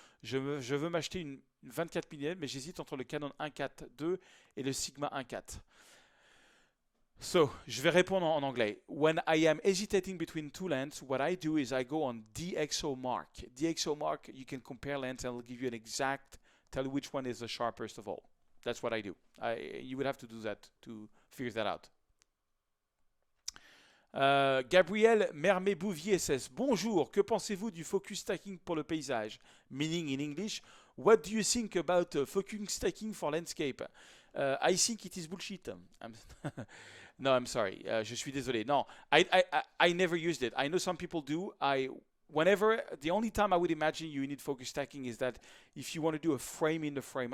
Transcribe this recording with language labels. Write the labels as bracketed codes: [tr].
[fr] Je veux m'acheter une 24 mm, mais j'hésite entre le Canon 1.4 II et le Sigma 1.4. So, je vais répondre en anglais. [en] When I am hesitating between two lens, what I do is I go on DxOMark. DxOMark, you can compare lens and it'll give you an exact, tell you which one is the sharpest of all. That's what I do. You would have to do that to figure that out. [fr] Gabriel Mermet-Bouvier says, Bonjour, que pensez-vous du focus stacking pour le paysage? [en] Meaning in English, what do you think about focus stacking for landscape? I think it is bullshit. No, I'm sorry. [fr] Je suis désolé. [en] No, I never used it. I know some people do. The only time I would imagine you need focus stacking is that if you want to do a frame in the frame.